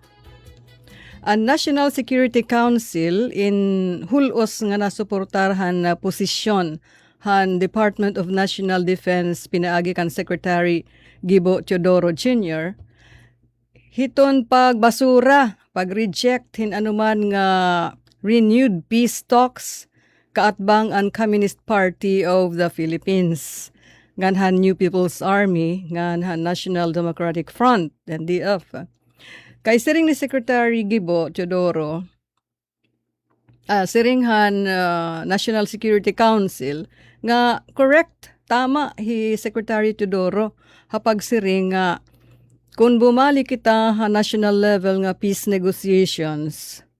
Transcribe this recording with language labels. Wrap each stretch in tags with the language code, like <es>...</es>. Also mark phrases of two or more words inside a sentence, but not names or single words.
<war>Ang National Security Council in hulos nga nasuportarhan na posisyon han Department of National Defense pinaagi kan Secretary Gibo Teodoro Jr. Hiton pagbasura, pag-reject hin anuman nga</war> <en>renewed peace talks</en> <war>kaatbang ang Communist Party of the Philippines. Nganhan New People's Army, nganhan National Democratic Front, NDF. Kay siring ni Secretary Gibo Teodoro, siringhan National Security Council, nga correct, tama hi Secretary Teodoro, hapag siring nga kung bumali kita ha</war> <en>national level</en> <war>nga</war> <en>peace negotiations,</en>